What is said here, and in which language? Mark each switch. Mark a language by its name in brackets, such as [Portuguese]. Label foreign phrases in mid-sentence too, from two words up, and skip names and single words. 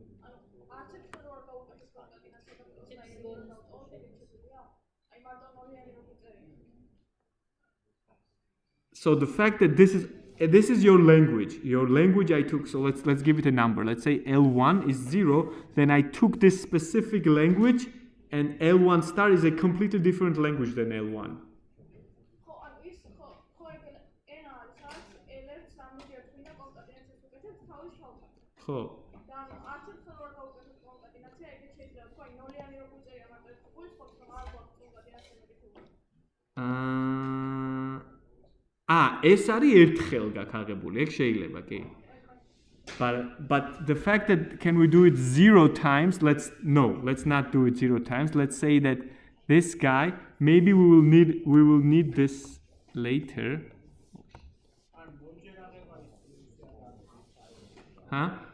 [English] So the fact that this is your language I took, so let's give it a number. Let's say L1 is 0, then I took this specific language, and L1 star is a completely different language than L1. Oh. [Georgian] ეს არის ერთხელ გაქაღებული, ეგ შეიძლება, კი. [English] But the fact that can we do it 0 times, let's not do it 0 times. Let's say that this guy, maybe we will need this later. Huh?